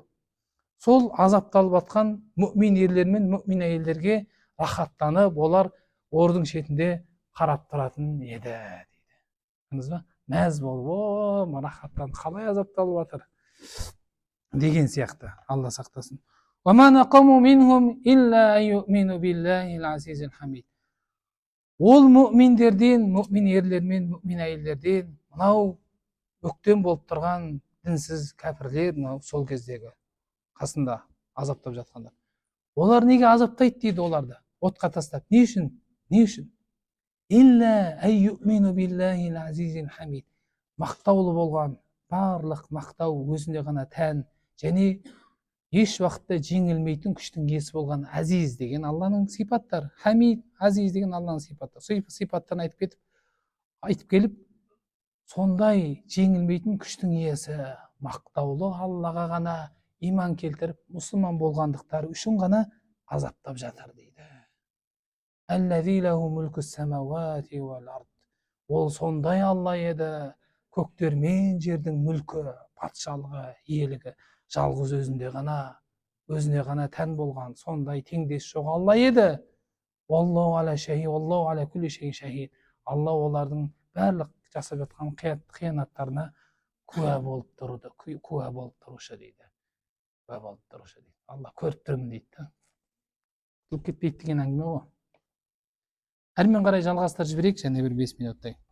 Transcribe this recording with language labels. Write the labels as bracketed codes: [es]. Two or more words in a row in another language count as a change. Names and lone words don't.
[kk] Сол азапталып жатқан мүмин ерлер мен мүмин әйелдерге рахаттанып, олар ордың шетінде қарап тұратын еді дейді. Көрдіңіз ба? Мәз болып, рахаттанып, қалай азапталып жатыр деген сияқты. Алла сақтасын. [ar] وَمَا نَقَمُوا مِنْهُمْ إِلَّا أَنْ يُؤْمِنُوا بِاللَّهِ الْعَزِيزِ الْحَمِيدِ. [kk] Ол мүминдерден, мүмин ерлер мен мүмин әйелдерден мынау өктем болып тұрған дінсіз кәпірлер, мынау сол кездегі қасында азаптап жатқандар. Олар неге азаптайды дейді оларды? Отқа тастап. Не үшін? Не үшін? [ar] إِلَّا أَنْ يُؤْمِنُوا بِاللَّهِ الْعَزِيزِ الْحَمِيدِ. [kk] Мақтаулы болған, барлық мақтау өзіне ғана тән, және еш уақытта жеңілмейтін күштің иесі болған Азиз деген Алланың сипаттары. Хамид, Азиз деген Алланың сипаттары. Сол сипаттарын айтып келіп, сондай жеңілмейтін күштің иесі, мақтаулы Аллаға ғана иман келтіріп, мұсылман болғандықтары үшін ғана азаптап жатыр дейді. [ar] الذي له ملك السماوات والأرض. [kk] Ол сондай Алла еді, көктер мен жердің мүлкі, патшалығы, иелігі жалғыз өзінде ғана өзіне ғана тән болған сондай теңдес жоқ Алла еді. [ar] الله على شهيد، الله على كل شيء شهيد. [kk] Алла олардың барлық жасап жатқан қиянаттарына куә болып тұруды, куә болып тұрушы дейді. Куә болып тұрушы дейді. Алла көріп тұрмын дейді да. Құтылып кетпейді деген әңгіме ғой. Әрмен қарай жалғастырып жіберейік, және бір 5 минуттай.